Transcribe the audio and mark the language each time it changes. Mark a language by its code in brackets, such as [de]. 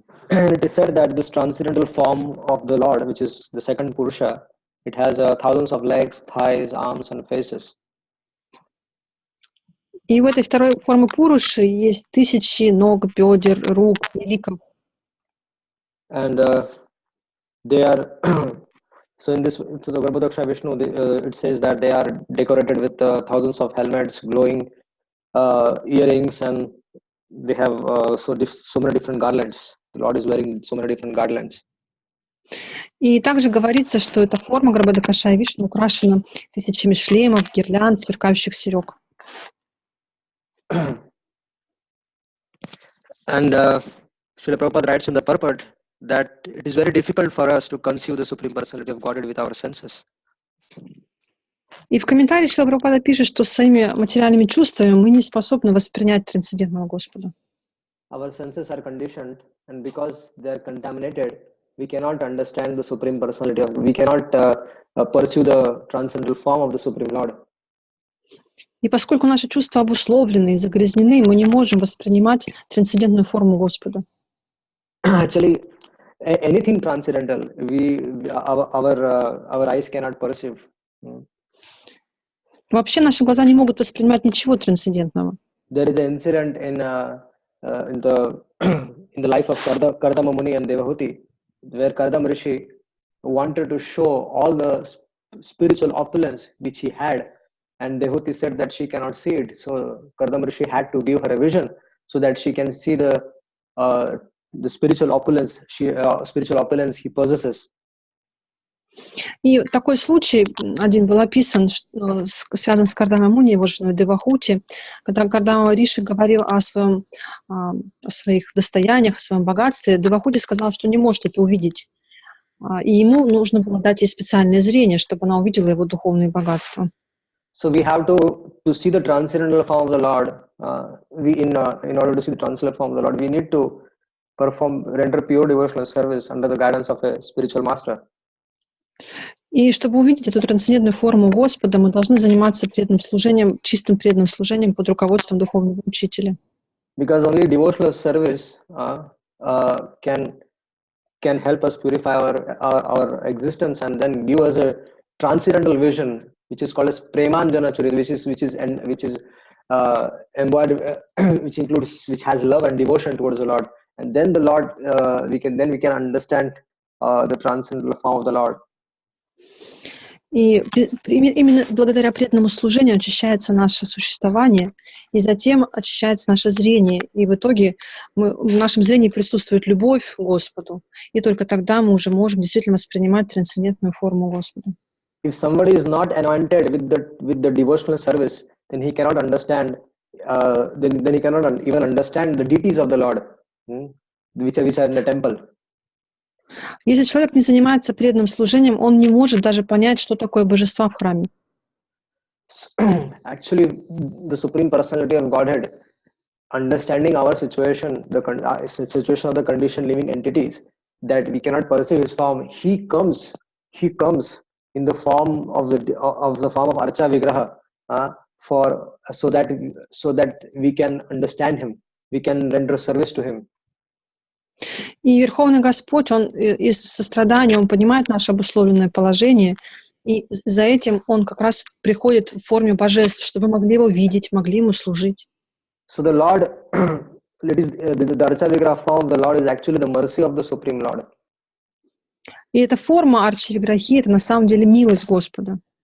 [en] And it is said that this transcendental form of the Lord, which is the second Purusha, it has thousands of legs, thighs, arms, and faces. [ru] И у этой второй формы Пуруши есть тысячи ног, бедер, рук, ликов. [en] And they are so in this, so the Garbhodakshaya Vishnu, it says that they are decorated with thousands of helmets, glowing earrings, and they have so many different garlands. The Lord is wearing so many different garlands. [ru] И также говорится, что эта форма Гарбхадакашая Вишну украшена тысячами шлемов, гирлянд, сверкающих серег. [en] And Srila Prabhupada writes in the purport that it is very difficult for us to conceive the Supreme Personality of Godhead with our senses. [ru] И в комментарии Шрила Прабхупада пишет, что своими материальными чувствами мы не способны воспринять трансцендентного Господа. [en] Our senses are conditioned, and because they are contaminated, we cannot understand the Supreme Personality of. We cannot pursue the transcendental form of the Supreme Lord. [ru] И поскольку наши чувства обусловлены и загрязнены, мы не можем воспринимать трансцендентную форму Господа. [en] Actually, anything transcendental, our eyes cannot perceive. [ru] Вообще наши глаза не могут воспринимать ничего трансцендентного. [en] There is an incident in the life of Kardama Muni and Devahuti, where Kardama Rishi wanted to show all the spiritual opulence which he had, and Devahuti said that she cannot see it. So Kardama Rishi had to give her a vision so that she can see the the spiritual opulence he possesses. [ru] И такой случай один был описан, связан с Кардамой Муни, его женой Девахути, когда Риши говорил о своих достояниях, о своем богатстве, Девахути сказал, что не может это увидеть. И ему нужно было дать ей специальное зрение, чтобы она увидела его духовные богатства. [en] So we have to see the transcendental form of the Lord. In order to see the transcendental form of the Lord, we need to render pure devotional service under the guidance of a spiritual master. [ru] И чтобы увидеть эту трансцендентную форму Господа, мы должны заниматься преданным служением, чистым преданным служением под руководством духовного учителя. [en] Because only devotional service can help us purify our existence and then give us a transcendental vision, which is called as premanjana churita, which is embodied, which has love and devotion towards the Lord, and then the Lord we can understand the transcendental form of the Lord. [ru] И именно благодаря преданному служению очищается наше существование, и затем очищается наше зрение. И в итоге в нашем зрении присутствует любовь к Господу, и только тогда мы уже можем действительно воспринимать трансцендентную форму Господа. [en] If somebody is not anointed with the devotional service, then he cannot understand. Then he cannot even understand the deities of the Lord, which are in the temple. [ru] Если человек не занимается преданным служением, он не может даже понять, что такое божества в храме. [en] Actually, the Supreme Personality of Godhead, understanding our situation, the situation of the conditioned living entities, that we cannot perceive His form, He comes in the form of the form of Archa Vigraha, so that we can understand Him, we can render service to Him. [ru] И Верховный Господь, Он из сострадания, Он понимает наше обусловленное положение, и за этим Он как раз приходит в форме божеств, чтобы мы могли Его видеть, могли Ему служить. [en] So the Lord, the Archa Vigraha form, the Lord is actually the mercy of the Supreme Lord. [ru] И эта форма Арчи Виграхи — это на самом деле милость Господа.